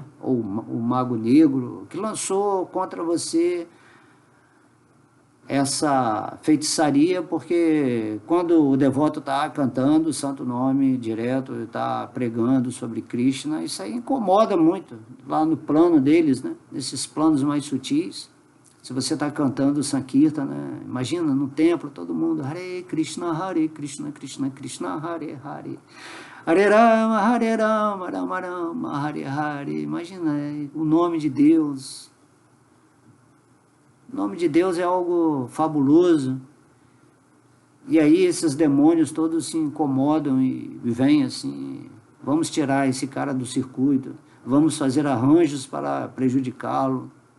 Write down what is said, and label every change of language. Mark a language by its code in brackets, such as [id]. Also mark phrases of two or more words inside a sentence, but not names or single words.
[pt] Ou o mago negro que lançou contra você essa feitiçaria, porque quando o devoto está cantando o santo nome direto, está pregando sobre Krishna, isso aí incomoda muito lá no plano deles, né? Nesses planos mais sutis. Se você está cantando Sankirtan, né? Imagina no templo todo mundo [sa] Hare Krishna, Krishna Krishna, Hare Hare, Hare Rama, Rama Rama, Hare Hare. [pt] Imagina, o nome de Deus. O nome de Deus é algo fabuloso. E aí esses demônios todos se incomodam e vêm assim: vamos tirar esse cara do circuito, vamos fazer arranjos para prejudicá-lo.